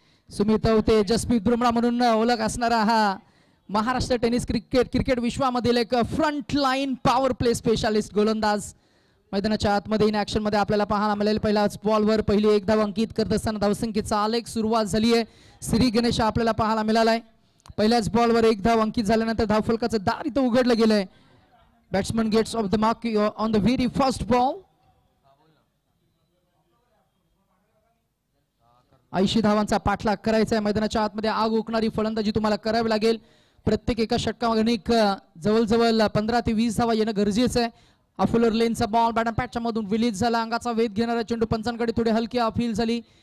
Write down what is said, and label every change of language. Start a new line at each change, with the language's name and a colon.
Marathi: सुमित अवते जसप्रीत बुमराह म्हणून ओळख असणारा हा महाराष्ट्र टेनिस क्रिकेट विश्वामधील एक front line power play specialist गोलंदाज मैदानाच्या आतमध्ये इन ऍक्शन मध्ये आपल्याला पाहायला मिळेल. पहिल्याच बॉलवर पहिली एक धाव अंकित करत असताना धावसंख्येचा आलेख सुरुवात झाली आहे. श्री गणेश आपल्याला पाहायला मिळालाय. पहिल्याच बॉलवर एक धाव अंकित झाल्यानंतर धावफलकाचं दार इथं उघडलं गेलंय.
English: Batsman gets off the mark on the very first ball.
Marathi: 80 धावांचा पाठलाग करायचा आहे. मैदानाच्या आतमध्ये आग ओकणारी फलंदाजी तुम्हाला करावी लागेल. प्रत्येक एका षटकामागे जवळजवळ 15 ते 20 धावा येणं गरजेचं आहे. अफुलर लेनचा बॉल बॅट पॅटच्या मधून रिलीज झाला. अंगाचा वेध घेणारा चेंडू पंचांकडे थोडी हलकी अपील झाली.